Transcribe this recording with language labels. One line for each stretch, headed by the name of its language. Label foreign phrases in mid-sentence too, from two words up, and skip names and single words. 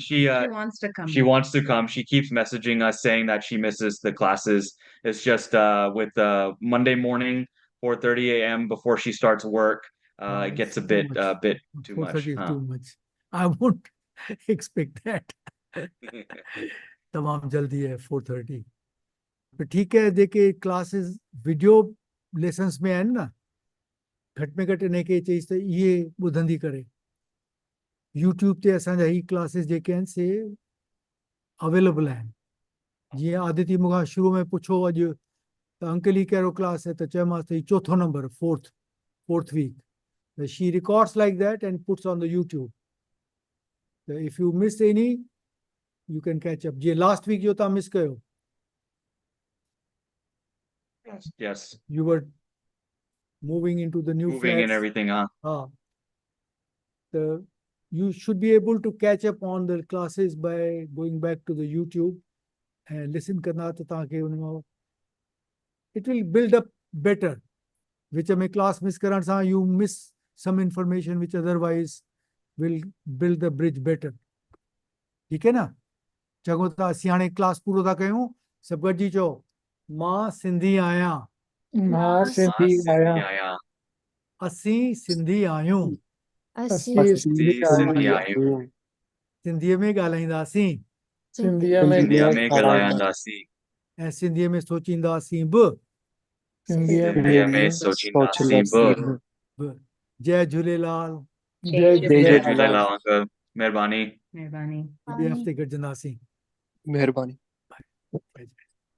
English: She wants to come. she wants to come. She keeps messaging us saying that she misses the classes. It's just with Monday morning, 4:30 a.m. before she starts work, it gets a it's too bit much. too much. 4:30 is Huh. too much. I won't expect that.
Hindi: तमाम जल्दी है 4:30 तो ठीक है देखिए
Sindhi: क्लासेस
English: video lessons
Sindhi: में आहिनि न घटि में घटि हिनखे चईसि त इहे ॿुधंदी करे यूट्यूब ते असांजा ही क्लासेस जेके आहिनि से अवेलेबल आहिनि जीअं आदिति मूंखां शुरू में पुछो अॼु त अंकल ही कहिड़ो क्लास है त चयोमांसि त ही चौथो नंबर
English: fourth week she records like that and puts on the YouTube if you miss any you can catch up.
Sindhi: जीअं
English: last week
Sindhi: जो तव्हां मिस कयो
English: Yes. you were moving into the new Moving and flats. everything, huh? You should be able to catch up on the classes by going back to the YouTube and listen
Hindi: करना तो ताकि उनमें
English: it will build up better which में class miss
Sindhi: करण सां
English: you miss some information which otherwise will build the bridge better.
Hindi: ठीक है ना
Sindhi: चङो त असीं हाणे क्लास पूरो था कयूं सभु गॾिजी चओ मां सिंधी आहियां मां सिंधी आया आया असीं सिंधी आहियूं असी सिंधी सिंधी आया आहियूं सिंधीअ में ॻाल्हाईंदासीं सिंधीअ में सिंधीअ में ॻाल्हाईंदा ॻाल्हाईंदासीं ऐं सिंधीअ में सोचींदासीं बि सिंधीअ में सिंधीअ में सोचींदासीं बि जय झूलेलाल जय जय झूलेलाल झूलेलाल अंकल महिरबानी Nirbani. ॿिए हफ़्ते गॾिजंदासीं महिरबानी जय झूलेलाल।